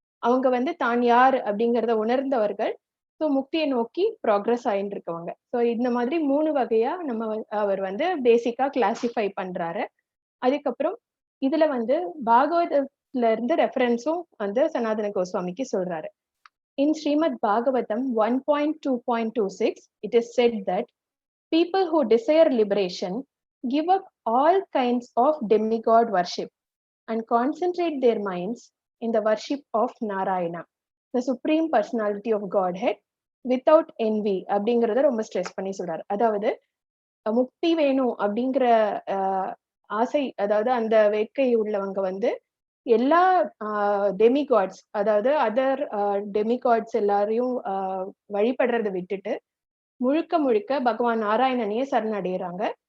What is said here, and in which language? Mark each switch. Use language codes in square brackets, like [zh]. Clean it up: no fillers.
[ta] அவங்க வந்து தான் யார் அப்படிங்கிறத உணர்ந்தவர்கள். ஸோ முக்தியை நோக்கி ப்ராக்ரஸ் ஆயின்னு இருக்கவங்க. ஸோ இந்த மாதிரி 3 வகையா அவர் வந்து பேசிக்கா கிளாசிஃபை பண்றாரு. அதுக்கப்புறம் இதுல வந்து பாகவதத்துல இருந்து ரெஃபரன்ஸும் வந்து சனாதன கோஸ்வாமிக்கு சொல்றாரு. [en] In Srimad Bhagavatam 1.2.26, it is said that people who desire liberation give up all kinds of demigod worship and concentrate their minds in the worship of Narayana, the Supreme Personality of Godhead, without envy. [ta] அப்படிங்கிறத ரொம்ப stress பண்ணி சொல்றாரு. அதாவது முக்தி வேணும் அப்படிங்கிற ஆசை, அதாவது அந்த வேட்கை உள்ளவங்க வந்து எல்லா டெமிகாட்ஸ், அதாவது அதர் டெமிகாட்ஸ் எல்லாரையும் வழிபடுறதை விட்டுட்டு முழுக்க முழுக்க பகவான் நாராயணனையே சரணடைகிறாங்க.